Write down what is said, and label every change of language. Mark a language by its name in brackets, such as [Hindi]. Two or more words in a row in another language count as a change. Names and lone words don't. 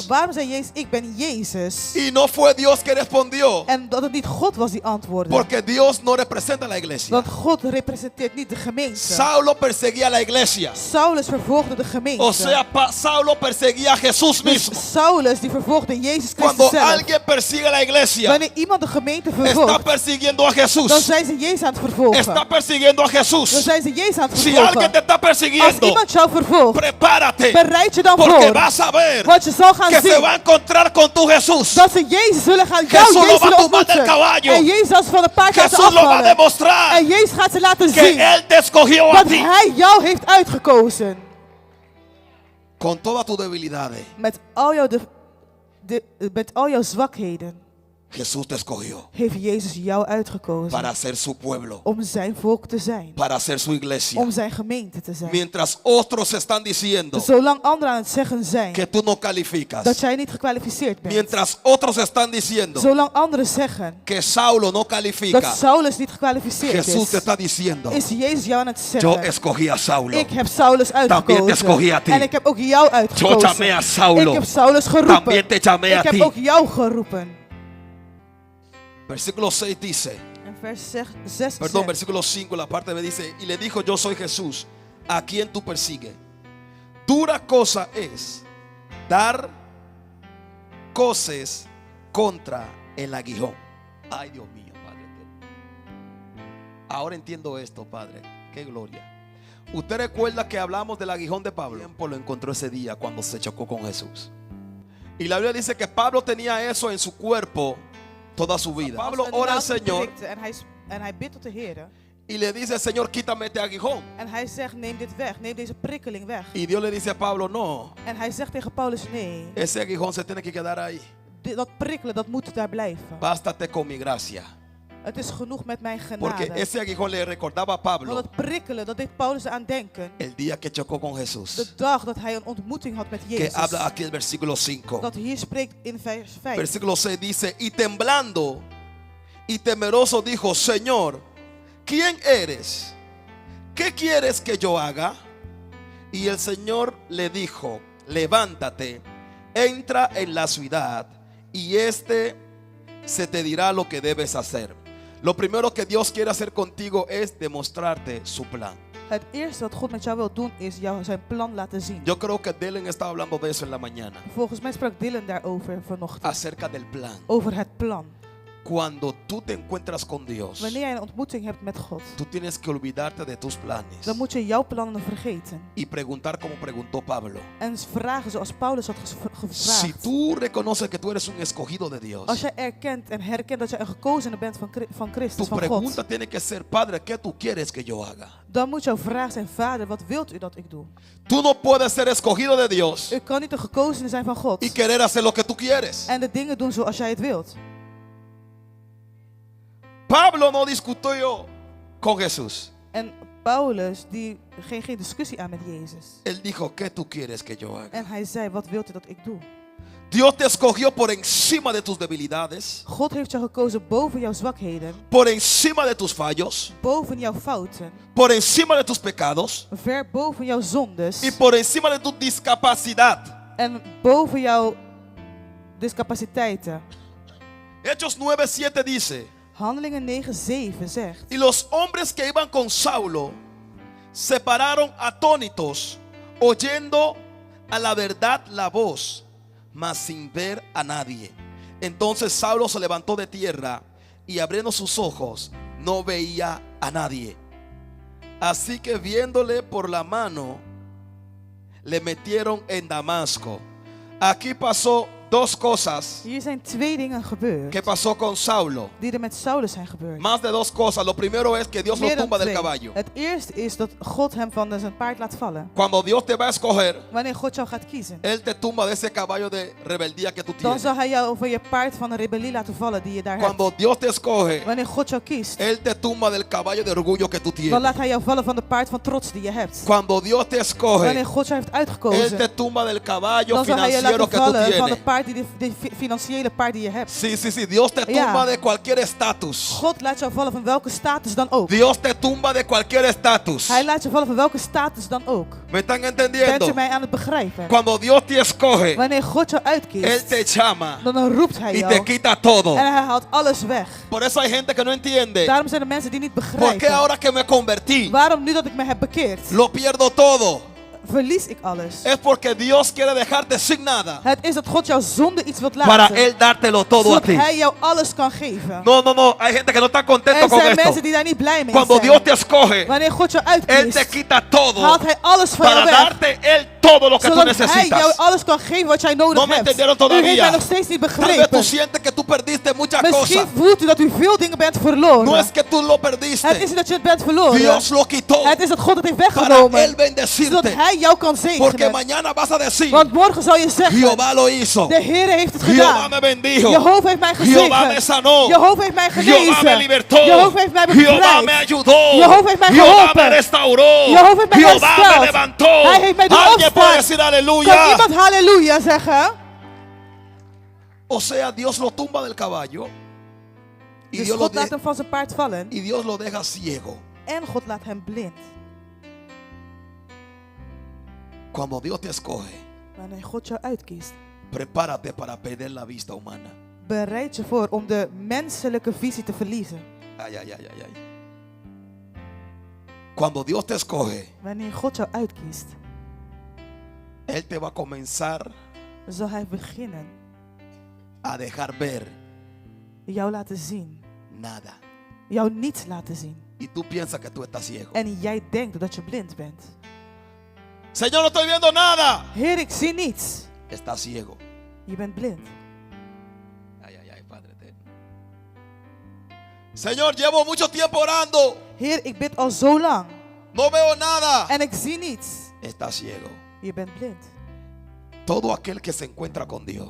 [Dutch] Waarom zei Jezus, ik ben Jezus? [Spanish] Y no fue Dios que respondió. [Dutch] En dat het niet God was die antwoordde. [Spanish] Porque Dios no representa a la iglesia. [Dutch] Want God representeert niet de gemeente. [Spanish] Saulo perseguía a la iglesia. [Dutch] Saulus vervolgde de gemeente. [Spanish] O sea, Saulo perseguía a Jesús [Dutch] Dus [Spanish] mismo. [Dutch] Saulus die vervolgde Jezus Christus [Spanish] Cuando [Dutch] zelf. [Spanish] alguien persigue a la iglesia, [Dutch] Wanneer iemand de gemeente [Spanish] está [Dutch] vervolgt, [Spanish] persiguiendo a dan Jesús. [Dutch] zijn ze Jezus aan het vervolgen. [Spanish] Está persiguiendo a [Dutch] Dan [Spanish] Jesús. [Dutch] zijn ze Jezus aan het [Spanish] Si alguien [Dutch] vervolgen. [Spanish] te está [Dutch] Als [Spanish] persiguiendo, [Dutch] iemand jou vervolgt, [Spanish] prepárate. [Dutch] bereid je dan [Spanish] Porque [Dutch] voor. [Spanish] vas a ver [Dutch] Want je zal gaan [Spanish] que se [Dutch] zien [Spanish] va a encontrar con tu Jesús. [Dutch] dat ze Jezus zullen gaan, [Spanish] Jesús [Dutch] jou [Spanish] lo [Dutch] Jezus [Spanish] va a [Dutch] zullen [Spanish] tumbar del [Dutch] ontmoeten. [Spanish] caballo. [Dutch] En Jezus zal ze van de paard laten [Spanish] Jesús lo va a [Dutch] afvallen. [Spanish] demostrar [Dutch] En Jezus gaat ze laten [Spanish] que [Dutch] zien [Spanish] Él te escogió a [Dutch] dat [Spanish] ti. [Dutch] Hij jou heeft uitgekozen. [Spanish] Con todas tus debilidades, [Dutch] Met al jouw zwakheden [Spanish] Jesús te escogió [Dutch] heeft Jezus jou uitgekozen. [Spanish] para ser su pueblo, [Dutch] Om zijn volk te zijn. [Spanish] para ser su iglesia. [Dutch] Om zijn gemeente te zijn. [Spanish] Mientras otros están diciendo [Dutch] Zolang anderen aan het zeggen zijn [Spanish] que tú no calificas, [Dutch] dat jij niet gekwalificeerd bent. [Spanish] mientras otros están diciendo [Dutch] Zolang anderen zeggen [Spanish] que Saulo no [Dutch] dat [Spanish] califica, [Dutch] Saulus niet gekwalificeerd [Spanish] Jesús te [Dutch] is, [Spanish] está diciendo, [Dutch] is Jezus jou aan het [Spanish] yo [Dutch] zeggen. [Spanish] escogí a Saulo. [Dutch] Ik heb Saulus [Spanish] También te escogí a [Dutch] uitgekozen. [Spanish] ti. [Dutch] En ik heb ook jou [Spanish] Yo [Dutch] uitgekozen. [Spanish] llamé a Saulo. [Dutch] Ik heb Saulus geroepen. [Spanish] También te llamé a [Dutch] Ik heb [Spanish] ti. [Dutch] ook jou geroepen. [Spanish] Versículo 6 dice, [Dutch] En vers 6 [Spanish] perdón, [Dutch] zegt, [Spanish] versículo 5, la parte B dice, y le dijo, yo soy Jesús, a quien tú persigues. Dura cosa es dar coses contra el aguijón. Ay, Dios mío, Padre. Ahora entiendo esto, Padre. Qué gloria. Usted recuerda que hablamos del aguijón de Pablo. Tiempo lo encontró ese día cuando se chocó con Jesús. Y la Biblia dice que Pablo tenía eso en su cuerpo toda su vida. Pablo ora al Señor [Dutch] En hij bidt tot de Heer. [Spanish] y le dice: Señor, quítame este aguijón. [Dutch] En hij zegt: neem dit weg, neem deze prikkeling weg. [Spanish] Y Dios le dice a Pablo: no, [Dutch] En hij zegt tegen Paulus: nee, [Spanish] ese aguijón se tiene que quedar ahí. [Dutch] dat prikkelen, dat moet daar blijven. [Spanish] Bástate con mi gracia. [Dutch] Het is genoeg met mijn [Spanish] Porque [Dutch] genade. [Spanish] ese aguijón le recordaba a [Dutch] Want [Spanish] Pablo [Dutch] dat prikkelen, dat deed Paulus aan denken. [Spanish] el día que chocó con [Dutch] De [Spanish] Jesús. [Dutch] dag dat hij een ontmoeting had met [Spanish] Que [Dutch] Jezus. [Spanish] habla aquí el versículo 5. [Dutch] Dat hier spreekt in vers 5. [Spanish] Versículo 6 dice: y temblando y temeroso dijo: Señor, ¿quién eres? ¿Qué quieres que yo haga? Y el Señor le dijo: levántate, entra en la ciudad y se te dirá lo que debes hacer. Lo primero que Dios quiere hacer contigo es demostrarte su plan. [Dutch] Het eerste wat God met jou wil doen is jou zijn plan laten zien. [Spanish] Yo creo que Dylan estaba hablando de eso en la mañana. [Dutch] Volgens mij sprak Dylan daarover vanochtend. [Spanish] Acerca del plan. [Dutch] Over het plan. [Spanish] Cuando tú te encuentras con Dios, [Dutch] Wanneer jij een ontmoeting hebt met God, [Spanish] tú tienes que olvidarte de tus planes [Dutch] dan moet je jouw plannen vergeten. [Spanish] y preguntar como preguntó Pablo. [Dutch] En vragen zoals Paulus had gevraagd. [Spanish] Si tú reconoces que tú eres un escogido de Dios, [Dutch] Als jij erkent en herkent dat jij een gekozene bent van Christus, [Spanish] tu [Dutch] van God, [Spanish] pregunta tiene que ser: Padre, ¿qué tú quieres que yo haga? [Dutch] dan moet jouw vraag zijn: Vader, wat wilt u dat ik doe? [Spanish] Tú no puedes ser escogido de Dios [Dutch] U kan niet een gekozene zijn van God [Spanish] y querer hacer lo que tú quieres. [Dutch] en de dingen doen zoals jij het wilt. [Spanish] Pablo no discutió con Jesús. [Dutch] En Paulus die ging geen discussie aan met Jezus. [Spanish] Él dijo: ¿qué tú quieres que yo haga? [Dutch] En hij zei: wat wilt u dat ik doe? [Spanish] Dios te escogió por encima de tus debilidades, [Dutch] God heeft jou gekozen boven jouw zwakheden, [Spanish] por encima de tus fallos, [Dutch] boven jouw fouten, [Spanish] por encima de tus pecados [Dutch] ver boven jouw zondes [Spanish] y por encima de tu discapacidad. [Dutch] en boven jouw discapaciteiten. [Spanish] Hechos 9:7 dice: [Dutch] Handelingen 9:7 zegt: [Spanish] y los hombres que iban con Saulo se pararon atónitos, oyendo a la verdad la voz, mas sin ver a nadie. Entonces Saulo se levantó de tierra y abriendo sus ojos no veía a nadie. Así que viéndole por la mano, le metieron en Damasco. Aquí pasó dos cosas. [Dutch] Hier zijn twee dingen gebeurd [Spanish] ¿Qué pasó con Saulo? [Dutch] die met Saulus zijn gebeurd. [Spanish] Más de dos cosas. Lo primero es que Dios lo [Dutch] Meer dan [Spanish] tumba del [Dutch] twee. [Spanish] caballo. [Dutch] Het eerste is dat God hem van zijn paard laat vallen. [Spanish] Cuando Dios te va a escoger, [Dutch] Wanneer God jou gaat kiezen, [Spanish] Él te tumba de ese caballo de rebeldía que tú [Dutch] dan [Spanish] tienes. [Dutch] zal hij jou van je paard van een rebellie laten vallen die je daar hebt. [Spanish] Cuando Dios te escoge, [Dutch] Wanneer God jou kiest, [Spanish] Él te tumba del caballo de orgullo que tú [Dutch] dan [Spanish] tienes. [Dutch] laat hij jou vallen van de paard van trots die je hebt. [Spanish] Cuando Dios te escoge, [Dutch] Wanneer God jou heeft [Spanish] Él [Dutch] uitgekozen, [Spanish] te tumba del caballo [Dutch] dan zal hij je [Spanish] financiero [Dutch] laten [Spanish] que tú [Dutch] vallen van de [Spanish] tienes. [Dutch] paard de financiële paard die je hebt. [Spanish] Sí, sí, sí. Dios te [Dutch] Ja. [Spanish] tumba de cualquier estatus. [Dutch] God laat jou vallen van welke status dan ook. [Spanish] Dios te tumba de cualquier estatus. [Dutch] Hij laat je vallen van welke status dan ook. [Spanish] ¿Me están [Dutch] Bent [Spanish] entendiendo? [Dutch] u mij aan het begrijpen? [Spanish] Cuando Dios te escoge, [Dutch] Wanneer God jou [Spanish] Él [Dutch] uitkiest, [Spanish] te llama [Dutch] dan roept hij [Spanish] y te [Dutch] jou. [Spanish] quita todo. [Dutch] En hij haalt alles weg. [Spanish] Por eso hay gente que no entiende. [Dutch] Daarom zijn er mensen die niet [Spanish] ¿Por qué [Dutch] begrijpen. [Spanish] ahora que me convertí, [Dutch] Waarom nu dat ik me heb bekeerd, [Spanish] lo pierdo todo? [Dutch] verlies ik alles? [Spanish] Es porque Dios quiere dejarte sin nada [Dutch] Het is dat God jou zonder iets wilt [Spanish] para [Dutch] laten. [Spanish] Él dártelo todo a [Dutch] Zodat [Spanish] ti. [Dutch] hij jou alles kan geven. [Spanish] No, no, no. Hay gente que no está contento [Dutch] Er [Spanish] con [Dutch] zijn [Spanish] esto. [Dutch] mensen die daar niet blij mee [Spanish] Cuando Dios [Dutch] zijn. [Spanish] te escoge, [Dutch] Wanneer God jou [Spanish] Él te [Dutch] uitkiest, [Spanish] quita todo [Dutch] haalt hij alles van [Spanish] para [Dutch] jou weg. [Spanish] darte Él todo lo que tú [Dutch] Zodat hij jou [Spanish] necesitas. [Dutch] alles kan geven wat jij nodig [Spanish] No me [Dutch] hebt. [Spanish] entendieron [Dutch] U heeft [Spanish] todavía. [Dutch] mij nog steeds niet [Spanish] Tal vez tú [Dutch] begrepen. [Spanish] sientes que tú perdiste muchas [Dutch] Misschien [Spanish] cosas. [Dutch] voelt u dat u veel dingen bent verloren. [Spanish] No es que tú lo [Dutch] Het is [Spanish] perdiste. [Dutch] niet dat je het bent verloren. [Spanish] Dios lo quitó [Dutch] Het is dat God het heeft [Spanish] para [Dutch] weggenomen. [Spanish] Él bendecirte. [Dutch] Zodat hij jou kan [Spanish] Porque [Dutch] zegenen. [Spanish] mañana vas a decir: [Dutch] Want morgen zal je zeggen, [Spanish] Jehová lo hizo. [Dutch] de Heer heeft het [Spanish] Jehová [Dutch] gedaan. [Spanish] me bendijo. [Dutch] Jehovah heeft mij [Spanish] Jehová me [Dutch] gezegend. [Spanish] sanó. [Dutch] Jehovah heeft mij [Spanish] Jehová me [Dutch] genezen. [Spanish] libertó. [Dutch] Jehovah heeft mij [Spanish] Jehová me [Dutch] bevrijd. [Spanish] ayudó. [Dutch] Jehovah heeft mij [Spanish] Jehová [Dutch] geholpen. [Spanish] me restauró. [Dutch] Jehovah heeft mij [Spanish] Jehová me [Dutch] hersteld. [Spanish] levantó. [Dutch] Hij heeft mij doen [Spanish] Alguien puede [Dutch] opstaan. [Spanish] decir [Dutch] Kan [Spanish] aleluya. [Dutch] iemand halleluja zeggen? [Spanish] O sea, Dios lo tumba del caballo y [Dutch] Dus [Spanish] Dios lo [Dutch] God laat [Spanish] de- [Dutch] hem van zijn paard vallen. [Spanish] y Dios lo deja ciego. [Dutch] En God laat hem blind. [Spanish] Cuando Dios te escoge, [Dutch] Wanneer God jou uitkiest, [Spanish] prepárate para perder la vista humana. [Dutch] bereid je voor om de menselijke visie te verliezen. [Spanish] Ay, ay, ay, ay, ay. Cuando Dios te escoge, [Dutch] Wanneer God jou uitkiest, [Spanish] Él te va a comenzar [Dutch] zal hij beginnen [Spanish] a dejar ver [Dutch] jou laten zien. [Spanish] nada. [Dutch] Jou niets laten zien. [Spanish] Y tú piensas que tú estás ciego. [Dutch] En jij denkt dat je blind bent. [Spanish] Señor, no estoy viendo nada. [Dutch] Heer, ik zie niets. [Spanish] Estás ciego. [Dutch] Je bent blind. [Spanish] Ay, ay, ay, Padre eterno. Señor, llevo mucho tiempo orando. [Dutch] Heer, ik bid al zo lang. [Spanish] No veo nada. [Dutch] En ik zie niets. [Spanish] Estás ciego. [Dutch] Je bent blind. [Spanish] Todo aquel que se encuentra con Dios,